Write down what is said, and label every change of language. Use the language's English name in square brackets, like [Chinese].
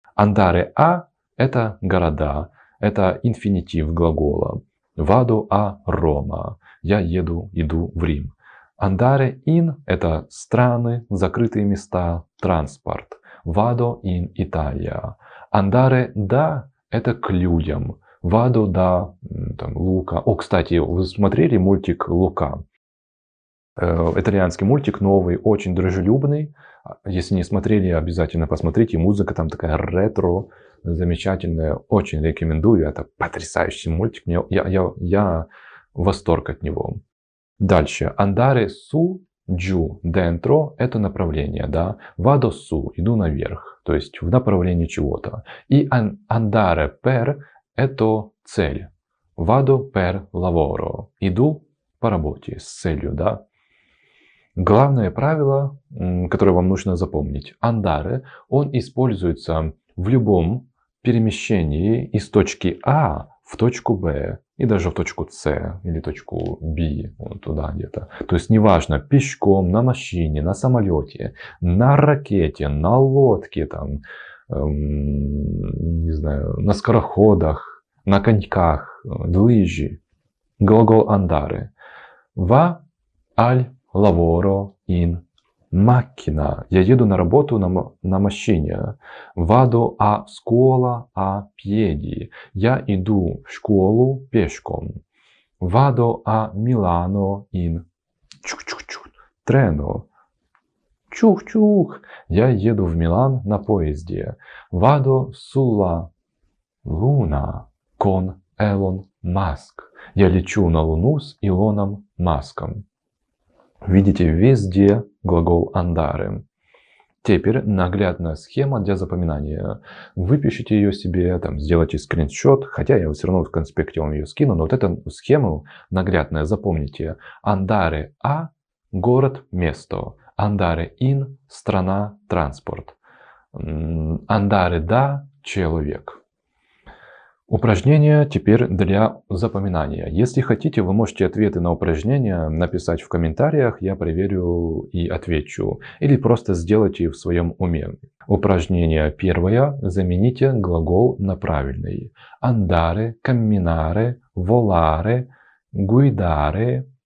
[Russian] Andare a – это города, это инфинитив глагола. [Italian] Vado a Roma [Russian] – я иду в Рим. Andare in – это страны, закрытые места, транспорт. [Italian] Vado in Italia. [Russian] Andare da – это к людям. [Italian] Vado da Лука. [Russian] О, кстати, вы смотрели мультик Лука? Итальянский мультик новый, очень дружелюбный. Если не смотрели, обязательно посмотрите. Музыка там такая ретро, замечательная. Очень рекомендую. Это потрясающий мультик. Я в восторг от него. Дальше. [Italian] Andare su, giù, dentro – это направление. [Russian] Да? [Italian] Vado su [Russian] – иду наверх. То есть в направлении чего-то. И andare per – это цель. [Italian] Vado per lavoro [Russian] – иду по работе с целью. Да? Главное правило, которое вам нужно запомнить. Andare, он используется в любом перемещении из точки А в точку Б. И даже в точку С или точку Б, вот туда где-то. То есть неважно, пешком, на машине, на самолете, на ракете, на лодке, там, не знаю, на скороходах, на коньках, лыжи. Глагол andare. [Italian] Va al lavoro in macchina. [Russian] Я еду на работу на машине. [Italian] Vado a scuola a piedi. [Russian] Я иду в школу пешком. [Italian] Vado a Milano in treno. Чух-чух. [Russian] Я еду в Милан на поезде. [Italian] Vado sulla luna con Elon Musk. [Russian] Я лечу на Луну с Илоном Маском. Видите, везде глагол andare. Теперь наглядная схема для запоминания. Выпишите ее себе, сделайте скриншот, хотя я все равно в конспекте вам ее скину, но вот эту схему наглядная запомните. Andare a – город, место. Andare in – страна, транспорт. Andare da – человек. Упражнения теперь для запоминания. Если хотите, вы можете ответы на упражнения написать в комментариях, я проверю и отвечу. Или просто сделайте в своем уме. Упражнение первое. Замените глагол на правильный. [Italian] Andare, camminare, volare, guidare.